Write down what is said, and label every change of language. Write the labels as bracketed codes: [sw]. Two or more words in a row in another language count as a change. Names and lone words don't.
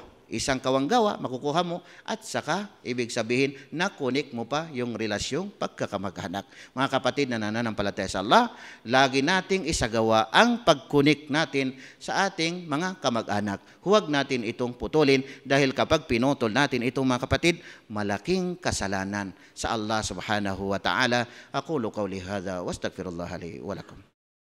[tl] Isang kawanggawa, makukuha mo, at saka, ibig sabihin, nakunik mo pa yung relasyong pagkakamag-anak. Mga kapatid na nananampalataya sa Allah, lagi nating isagawa ang pagkunik natin sa ating mga kamag-anak. Huwag natin itong putulin dahil kapag pinutol natin itong mga kapatid, malaking kasalanan sa Allah [ar] سبحانه و تعالى. أقول قولي هذا و أستغفر الله لي و لكم.